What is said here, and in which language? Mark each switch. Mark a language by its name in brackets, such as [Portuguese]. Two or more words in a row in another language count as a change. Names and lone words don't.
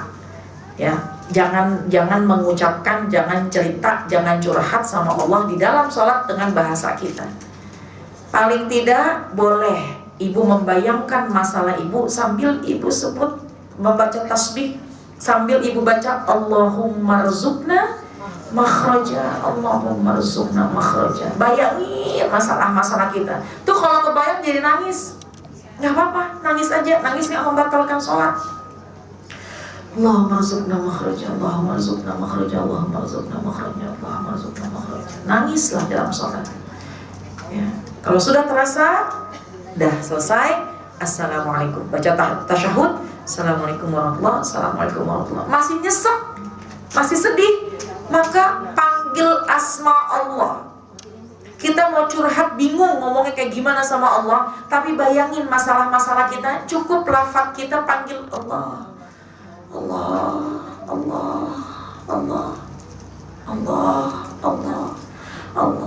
[Indonesian] Ya, jangan mengucapkan, jangan cerita, jangan curhat sama Allah di dalam sholat dengan bahasa kita. Paling tidak boleh ibu membayangkan masalah ibu sambil ibu sebut, membaca tasbih, sambil ibu baca [Arabic] اللهم ارزقنا مخرجا اللهم ارزقنا مخرجا. [Indonesian] Bayangin masalah-masalah kita. Tuh kalau kebayang jadi nangis. Gak apa-apa, nangis aja. Nangis gak membatalkan sholat. [Arabic] اللهم ارزقنا مخرجا اللهم ارزقنا مخرجا اللهم ارزقنا مخرجا اللهم ارزقنا مخرجا. [Indonesian] Nangislah dalam sholat. Ya. Kalau sudah terasa, dah selesai, assalamualaikum, baca tasyahud, [Arabic] السلام عليكم ورحمة الله السلام عليكم ورحمة الله. [Indonesian] Masih nyesek, masih sedih, maka panggil asma Allah. Kita mau curhat bingung ngomongnya kayak gimana sama Allah, tapi bayangin masalah-masalah kita, cukup lafaz kita panggil Allah, Allah, Allah, Allah, Allah, Allah, Allah.